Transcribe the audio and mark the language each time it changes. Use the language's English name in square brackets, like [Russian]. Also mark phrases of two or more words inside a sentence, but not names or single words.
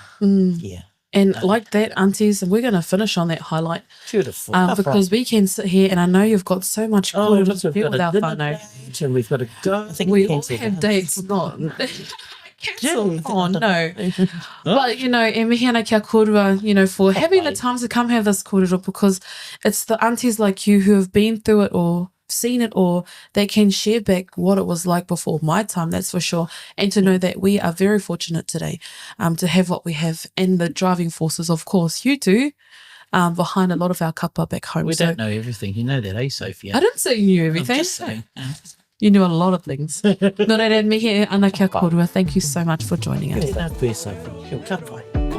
[English] Yeah. And like that, aunties, we're going to finish on that highlight. Beautiful. Because we can sit here, and I know you've got so much to feel with our whānau. And we've got to go. I think we all have dates, not cancelled. Oh, no. But, you know, [Māori] e mihi ana kia korua, [English] you know, for having the time to come have this kōrero, because it's the aunties like you who have been through it or seen it, or they can share back what it was like before my time, that's for sure. And to know that we are very fortunate today to have what we have, and the driving forces, of course, you do, behind a lot of our kapa back home. We don't know everything. You know that, eh, Sophia? I didn't say you knew everything. I'm just saying. You knew a lot of things. [Māori] Nō reira, mihi ana kia korua. [English] Thank you so much for joining us. [Māori] Tēnā koe, Sophie. Kia kapai.